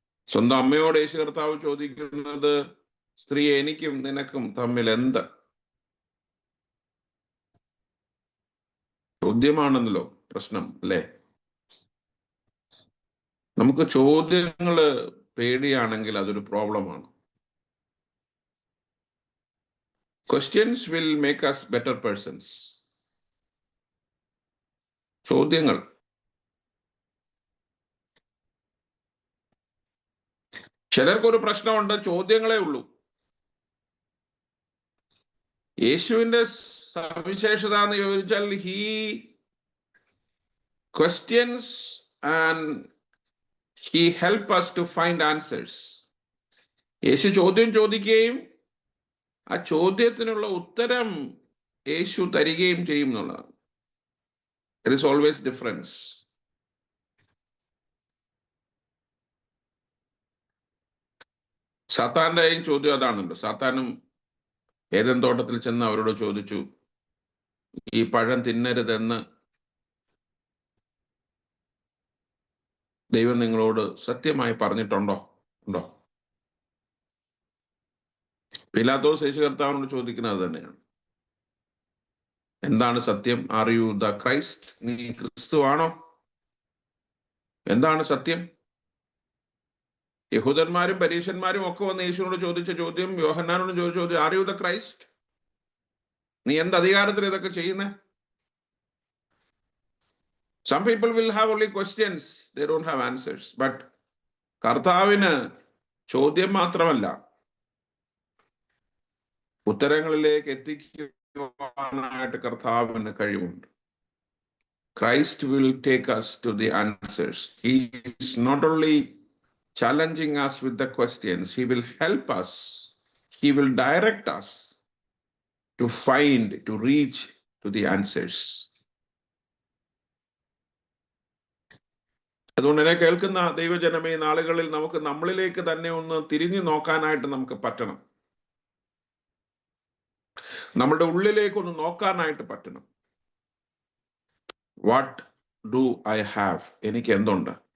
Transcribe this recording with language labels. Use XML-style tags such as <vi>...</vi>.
<ml>സ്വന്തം അമ്മയോട് യേശു കർത്താവ് ചോദിക്കുന്നത്, സ്ത്രീ, എനിക്കും നിനക്കും തമ്മിൽ എന്ത്? ചോദ്യമാണെന്നല്ലോ പ്രശ്നം, അല്ലേ? നമുക്ക് ചോദ്യങ്ങള് പേടിയാണെങ്കിൽ അതൊരു പ്രോബ്ലമാണ്.</ml> <en>Questions will make us better persons.</en> <ml>ചോദ്യങ്ങൾ. ചിലർക്കൊരു പ്രശ്നമുണ്ട്, ചോദ്യങ്ങളേ ഉള്ളൂ. യേശുവിന്റെ സവിശേഷത എന്ന് ചോദിച്ചാൽ</ml> <en>he questions and he help us to find answers.</en> <ml>യേശു ചോദ്യം ചോദിക്കുകയും ആ ചോദ്യത്തിനുള്ള ഉത്തരം യേശു തരികയും ചെയ്യും എന്നുള്ളതാണ്.</ml> <en>There is always difference.</en> <ml>സാത്താന്റെയും ചോദ്യം അതാണല്ലോ. സാത്താനും ഏദൻ തോട്ടത്തിൽ ചെന്ന് അവരോട് ചോദിച്ചു, ഈ പഴം തിന്നരുതെന്ന് ദൈവം നിങ്ങളോട് സത്യമായി പറഞ്ഞിട്ടുണ്ടോ? ഉണ്ടോ? പീലാത്തോസ് യേശു കർത്താവിനോട് ചോദിക്കുന്നത് തന്നെയാണ്. എന്താണ് സത്യം?</ml> <en>Are you the Christ?</en> <ml>നീ ക്രിസ്തു ആണോ? എന്താണ് സത്യം? യഹൂദന്മാരും പരീശന്മാരും ഒക്കെ വന്ന് യേശുവിനോട് ചോദിച്ച ചോദ്യം, യോഹന്നാനോട് ചോദിച്ച ചോദ്യം,</ml> <en>Are you the Christ?</en> <ml>നീ എന്ത് അധികാരത്തിൽ ഇതൊക്കെ ചെയ്യുന്നേ?</ml> <en>Some people will have only questions, they don't have answers.</en> <ml>But കർത്താവിന് ചോദ്യം മാത്രമല്ല, ഉത്തരങ്ങളിലേക്ക് എത്തിക്കുവാനായിട്ട് കർത്താവിന് കഴിവുണ്ട്.</ml> <en>Christ will take us to the answers. He is not only challenging us with the questions, he will help us. He will direct us to find, to reach to the answers.</en> <ml>അതുകൊണ്ട് എന്നെ കേൾക്കുന്ന ദൈവജനമേ, നാളുകളിൽ നമുക്ക് നമ്മളിലേക്ക് തന്നെ ഒന്ന് തിരിഞ്ഞു നോക്കാനായിട്ട് നമുക്ക് പറ്റണം. നമ്മുടെ ഉള്ളിലേക്ക് ഒന്ന് നോക്കാനായിട്ട് പറ്റണം.</ml> <en>What do I have?</en> <ml>എനിക്ക് എന്തുണ്ട്?</ml>